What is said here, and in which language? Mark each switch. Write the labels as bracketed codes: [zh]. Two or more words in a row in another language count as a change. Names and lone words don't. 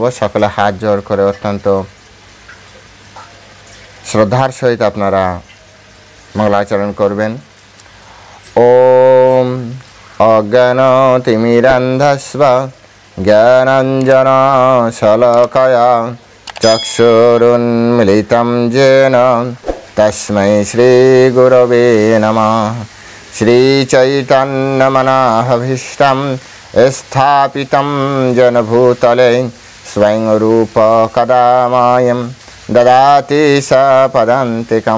[bn] সকলে হাত জোড় করে অত্যন্ত শ্রদ্ধার সহিত আপনারা মঙ্গলাচরণ করবেন। [sa] ওম অজ্ঞানতিমিরান্ধস্ব জ্ঞানাঞ্জন শলাকয়া চক্ষুरुन्मिलितं येन तस्मै श्रीगुरवे नमः। श्रीचैतन्यमनोभीष्टं स्थापितं जनभूतले स्वयं रूप कदा मह्यं ददाति सपदान्तिकं।